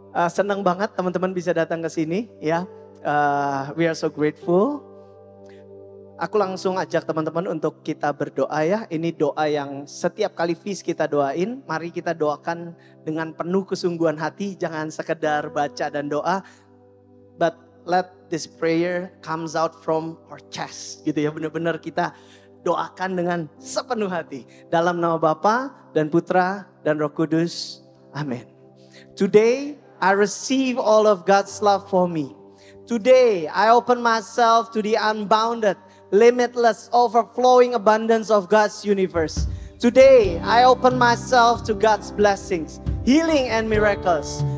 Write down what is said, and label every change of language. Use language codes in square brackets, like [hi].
[id] Senang banget teman-teman bisa datang ke sini ya. [en] We are so grateful. [id] Aku langsung ajak teman-teman untuk kita berdoa ya. Ini doa yang setiap kali feast kita doain. Mari kita doakan dengan penuh kesungguhan hati. Jangan sekedar baca dan doa. [en] But let this prayer comes out from our chest. [id] Gitu ya, benar-benar kita doakan dengan sepenuh hati. Dalam nama Bapa dan Putra dan Roh Kudus. Amin. [en] Today I receive all of God's love for me. Today I open myself to the unbounded, limitless, overflowing abundance of God's universe. Today, I open myself to God's blessings, healing and miracles.